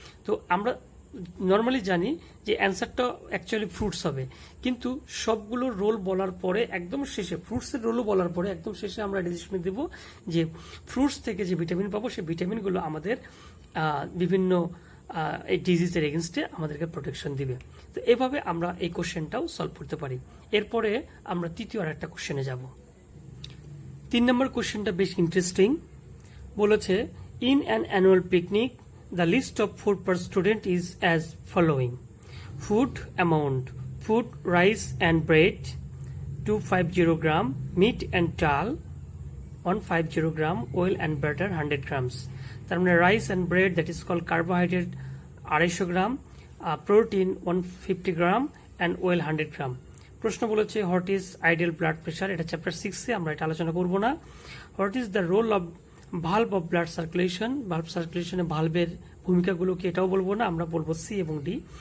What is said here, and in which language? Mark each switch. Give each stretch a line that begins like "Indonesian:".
Bangla: তো আমরা নর্মালি জানি যে অ্যান্সারটা অ্যাকচুয়ালি ফ্রুটস হবে, কিন্তু সবগুলো রোল বলার পরে একদম শেষে ফ্রুটসের রোলও বলার পরে একদম শেষে আমরা ডিসিশন দেব যে ফ্রুটস থেকে যে ভিটামিন পাবো সেই ভিটামিনগুলো আমাদের বিভিন্ন এই ডিজিজের এগেনস্টে আমাদেরকে প্রোটেকশন দিবে। তো এভাবে আমরা এই কোশ্চেনটাও সলভ করতে পারি। এরপরে আমরা তৃতীয় আর একটা কোশ্চেনে যাব। 3 নম্বর কোশ্চেনটা বেশ ইন্টারেস্টিং।
English: বলেছে, in an annual picnic the list of food per student is as following: food amount, food, rice and bread 250 gram, meat and dal 150 gram, oil and butter 100 grams.
Bangla: তার মানে
English: Rice and bread, that is called carbohydrate 250 gram, protein 150 gram and oil 100 gram.
Bangla: প্রশ্ন বলেছে,
English: What is ideal blood pressure?
Bangla: এটা chapter 6-এ, আমরা এটা আলোচনা করব না।
English: What is the role of valve of blood circulation?
Bangla: Valve সার্কুলেশনে ভালভের ভূমিকাগুলো কি, এটাও বলবো না, আমরা বলবো সি এবং ডি।